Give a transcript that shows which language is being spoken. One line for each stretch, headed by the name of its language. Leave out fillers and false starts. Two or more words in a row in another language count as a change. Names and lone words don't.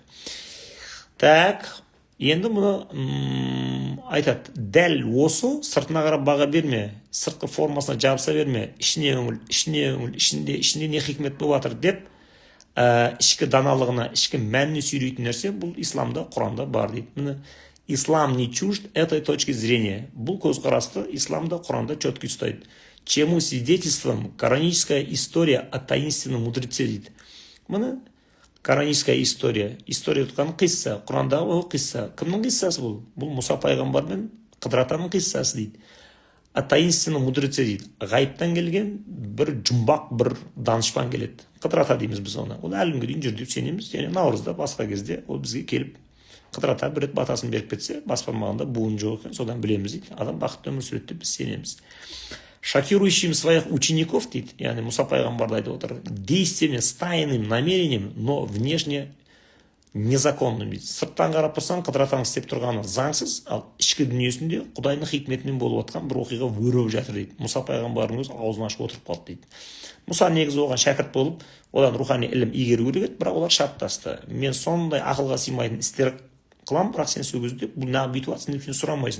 Kazakh: Так, енді мұны айтады, дәл осы сыртына қарап баға берме, сыртқы формасына жабыса берме, ішіне үңіл, ішінде не хикмет болып жатыр деп, ішкі даналығына, ішкі мәніне сүйрейтін нәрсе бұл исламда, Құранда бар дейді.
Russian: Міне, ислам не чужд этой точки зрения.
Kazakh: Бұл көзқарасты исламда, Құранда четко ұстайды.
Russian: Чему свидетельством кораническая история о таинственном мудреце дейді.
Kazakh: Міне,
Russian: кораническая история
Kazakh: тұтқан қисса, Құрандағы қисса. Кімнің қиссасы бұл? Бұл Мұса пайғамбар мен Қыдыр атаның қиссасы дейді.
Russian: О таинственном мудреце
Kazakh: дейді. Ғайыптан келген бір жұмбақ, бір данышпан келеді. Қыдыр ата дейміз біз оны. Ол әлі күнге дейін жүр деп сенеміз. Және наурызда басқа кезде ол бізге келіп Қыдыр ата бір рет батасын беріп кетсе, бас бармағында буын жоқ екен, содан білеміз дейді. Адам бақытты өмір сүреді деп біз сенеміз.
Russian: шокирующим своих учеников,
Kazakh: дейді, яғни Мұса пайғамбарды айтып отыр,
Russian: действиями, стайным намерением, но внешне незаконным дейді.
Kazakh: Сырттан қарап тұрсаң, қыдыратаң істеп тұрғаны заңсыз, ал ішкі дүниесінде Құдайдың хикметімен болып жатқан бір оқиға өріп жатыр дейді. Мұса пайғамбардың өзі аузын ашып отырып қалды дейді. Мұса негізі оған шәкірт болып, одан рухани ілім игеру керек еді, бірақ олар шарттасты. Мен сондай ақылға сыймайтын істер қылам, бірақ сен сол кезде бұл неғып бүйтіп жатсың деп сен сұрамайсың.